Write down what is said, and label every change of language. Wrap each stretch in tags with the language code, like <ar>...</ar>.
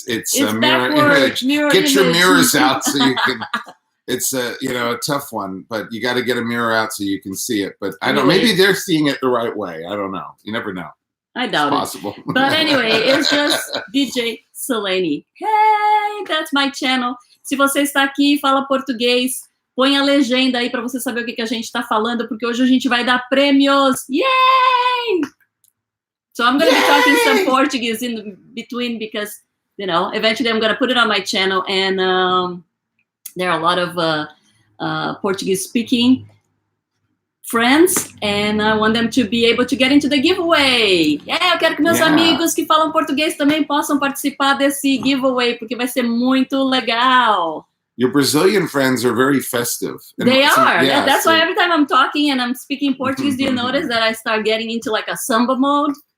<en>It's a mirror image. Get your mirrors out so you can... It's a tough one, but you got to get a mirror out so you can see it. But I don't. Maybe they're seeing it the right way. I don't know. You never know. I doubt it's possible. But anyway, it's just DJ Silene. Hey, that's my channel.</en> <pt>Se você está aqui e fala português, põe a legenda aí para você saber o que a gente está falando, porque hoje a gente vai dar prêmios.</pt> <en>Yay! So I'm going to be talking some Portuguese in between because eventually I'm going to put it on my channel and. There are a lot of Portuguese-speaking friends, and I want them to be able to get into the giveaway.</en> <pt>Eu quero que meus amigos que falam português também possam participar desse giveaway, porque vai ser muito legal.</pt> <en>Your Brazilian friends are very festive. They are. Yeah, that's why every time I'm talking and I'm speaking Portuguese, do you notice that I start getting into like a samba mode?</en>